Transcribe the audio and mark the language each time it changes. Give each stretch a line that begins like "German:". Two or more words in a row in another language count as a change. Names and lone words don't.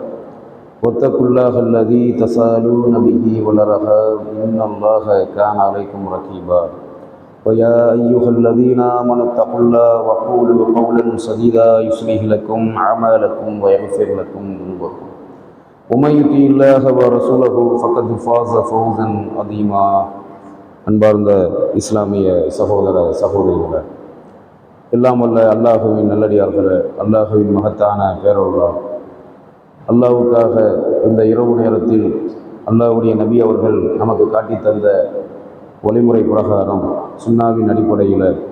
Arabic: واتقوا الله الذي تساءلون به والأرحام إن الله كان عليكم رقيبا ويا أيها الذين آمنوا اتقوا الله وقولوا قولا سديدا يصلح لكم أعمالكم ويغفر لكم ذنوبكم ومن يطع الله ورسوله فقد فاز فوزا عظيما
Tamil: அன்பார்ந்த இஸ்லாமிய சகோதர சகோதரிகளே, எல்லாம் வல்ல அல்லாஹுவின் நல்லடியார்களே, அல்லாஹுவின் மகத்தான பேரொருளால் அல்லாஹ்வுக்காக இந்த இரவு நேரத்தில் அல்லாஹ்வுடைய நபி அவர்கள் நமக்கு காட்டி தந்த வழிமுறை பிரகாரம் சுன்னாவின் அடிப்படையில்